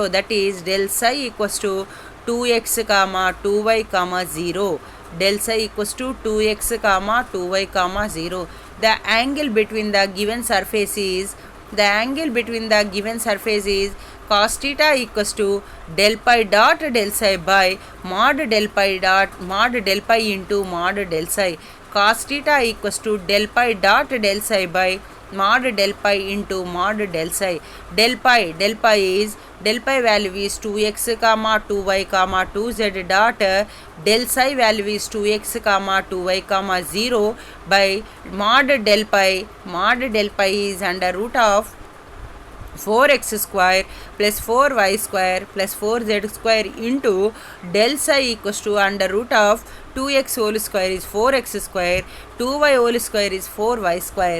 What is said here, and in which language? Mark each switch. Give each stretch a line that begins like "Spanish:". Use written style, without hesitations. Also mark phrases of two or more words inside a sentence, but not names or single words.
English: That is del psi equals to 2x comma 2y comma 0. Del psi equals to 2x comma 2y comma 0. The angle between the given surface is cos theta equals to del pi dot del psi by mod del pi into mod del psi. Cos theta equals to del pi dot del psi by mod del pi into mod del psi. Del pi value is 2x comma 2y comma 2z dot del psi value is 2x comma 2y comma 0 by mod del pi is under root of 4x square plus 4y square plus 4z square into del psi equals to under root of 2x whole square is 4x square, 2y whole square is 4y square.